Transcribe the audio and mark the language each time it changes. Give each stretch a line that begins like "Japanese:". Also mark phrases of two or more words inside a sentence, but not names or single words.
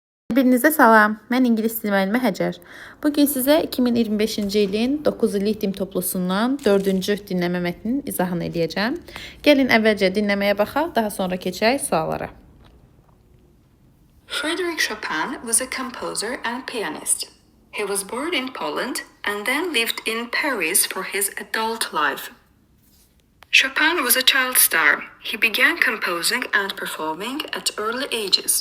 Azerbaijani: Hepinize salam. Mən ingilis dili müəllimi Həcər. Bugün sizə 2025-ci ilin 9 illik dim toplusundan 4-cü dinləmə mətninin izahını edəcəm. Gəlin əvvəlcə dinləməyə baxaq, daha sonra keçək suallara.
English: Frédéric Chopin was a composer and pianist. He was born in Poland and then lived in Paris for his adult life. Chopin was a child star. He began composing and performing at early ages.